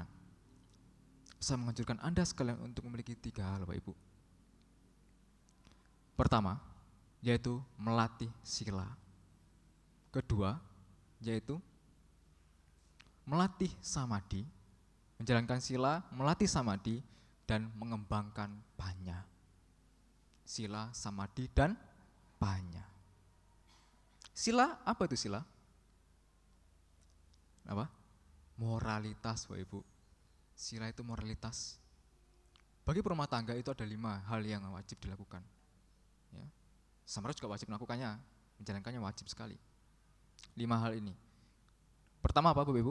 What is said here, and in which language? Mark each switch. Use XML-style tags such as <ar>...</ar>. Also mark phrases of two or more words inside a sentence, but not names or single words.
<id>Saya menganjurkan Anda sekalian untuk memiliki 3 hal Bapak Ibu. Pertama, yaitu melatih sila. Kedua, yaitu melatih samadhi, menjalankan sila, melatih samadhi, dan mengembangkan panya. Sila, samadhi, dan panya. Sila, apa itu sila? Apa? Moralitas Bapak Ibu. Sila itu moralitas. Bagi perumah tangga itu ada 5 hal yang wajib dilakukan. Ya. Samara juga wajib melakukannya, menjalankannya wajib sekali. 5 hal ini. Pertama apa Bapak Ibu?</id>